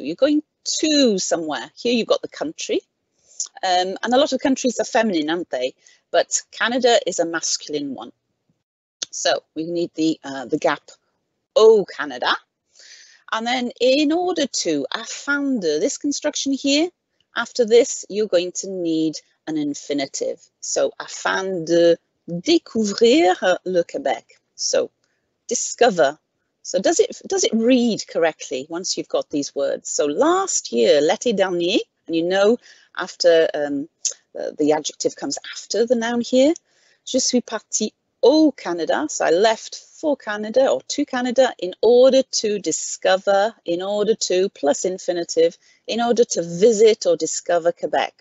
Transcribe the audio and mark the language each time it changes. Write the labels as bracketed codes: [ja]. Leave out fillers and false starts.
[en] You're going to somewhere. Here you've got the country. And a lot of countries are feminine, aren't they? But Canada is a masculine one. So we need the gap, [fr] au Canada. [en] And then in order to, [fr] afin de, [en] this construction here, after this, you're going to need an infinitive. [fr] So afin de découvrir le Québec. [en] So discover. So does it read correctly once you've got these words? So last year, [fr] l'été dernier, [en] and you know after the adjective comes after the noun here. [fr] Je suis parti au Canada. [en] So I left for Canada or to Canada in order to discover, in order to plus infinitive, in order to visit or discover Quebec.